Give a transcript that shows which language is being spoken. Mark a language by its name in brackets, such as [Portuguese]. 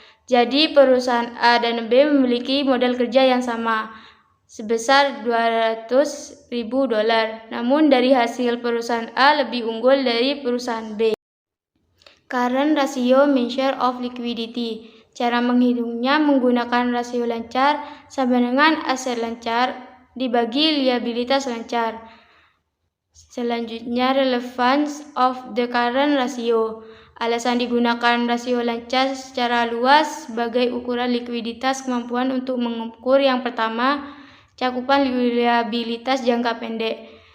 [Indonesian] Jadi perusahaan A dan B memiliki modal kerja yang sama sebesar $200.000. Namun dari hasil perusahaan A lebih unggul dari perusahaan B. [English] Current ratio measure of liquidity. [Indonesian] Cara menghitungnya menggunakan rasio lancar sama dengan aset lancar dibagi liabilitas lancar. Selanjutnya, [English] relevance of the current ratio. [Indonesian] Alasan digunakan rasio lancar secara luas sebagai ukuran likuiditas kemampuan untuk mengukur yang pertama, cakupan liabilitas jangka pendek.